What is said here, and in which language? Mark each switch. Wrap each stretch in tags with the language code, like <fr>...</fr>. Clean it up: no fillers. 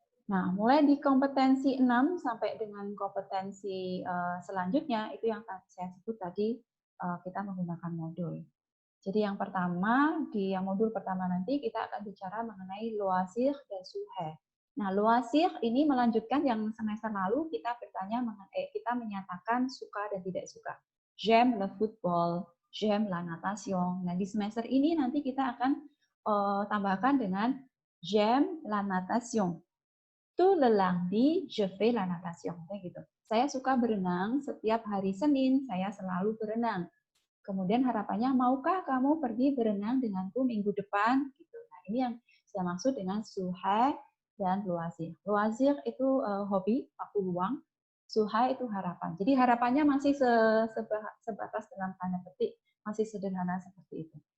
<id>Nah, mulai di kompetensi 6 sampai dengan kompetensi selanjutnya, itu yang saya sebut tadi, kita menggunakan modul. Jadi yang pertama, di yang modul pertama nanti kita akan bicara mengenai loisir dan sujet. Nah, loisir ini melanjutkan yang semester lalu kita bertanya kita menyatakan suka dan tidak suka.</id> <fr>J'aime le football, j'aime la natation.</fr> <id>Nah, di semester ini nanti kita akan tambahkan dengan</id> <fr>j'aime la natation. Tout le lundi, je fais la natation.</fr> <id>Kayak gitu. Saya suka berenang, setiap hari Senin saya selalu berenang. Kemudian harapannya, maukah kamu pergi berenang denganku minggu depan? Gitu. Nah, ini yang saya maksud dengan sujet dan loisir. Loisir itu hobi, waktu luang. Sujet itu harapan. Jadi harapannya masih sebatas dalam tanda petik, masih sederhana seperti itu.</id>